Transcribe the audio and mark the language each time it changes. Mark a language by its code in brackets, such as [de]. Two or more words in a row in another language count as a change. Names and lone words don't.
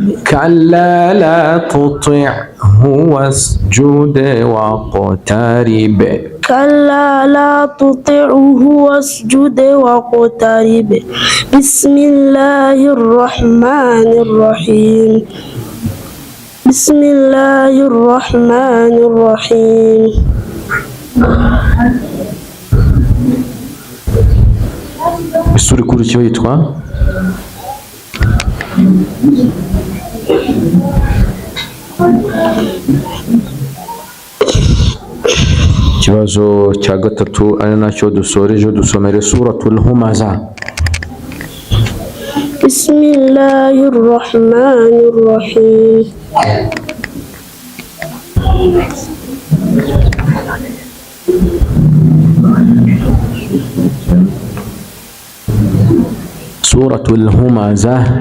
[ar] كلا لا تطعه واسجد واقترب. كلا لا تطعه واسجد واقترب. بسم الله الرحمن الرحيم. بسم الله الرحمن الرحيم. [rw] Isura ikurikiyeho yitwa ikibazo cya gatatu ari nacyo dusoreje. Dusomere suratul Humaza. [ar] بسم الله الرحمن الرحيم. Suratul Humaza.